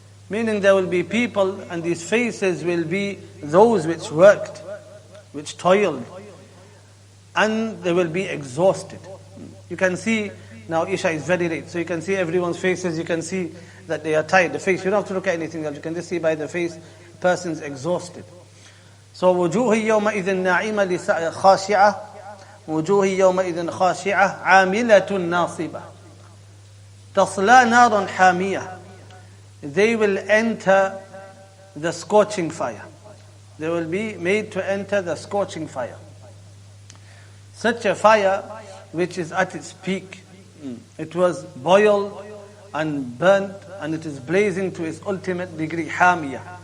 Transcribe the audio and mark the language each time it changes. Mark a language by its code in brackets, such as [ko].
[en] Meaning there will be people and these faces will be those which worked, which toiled, and they will be exhausted. You can see, now Isha is very late, so you can see everyone's faces, you can see that they are tired. The face, you don't have to look at anything else, you can just see by the face, the person's exhausted. So [ar] وجوه يومئذ ناعمة خاشعة وجوه يومئذ خاشعة عاملة ناصبة تصلى نارا حامية. [en] They will enter the scorching fire. They will be made to enter the scorching fire. Such a fire which is at its peak. It was boiled and burnt and it is blazing to its ultimate degree, hamiyah.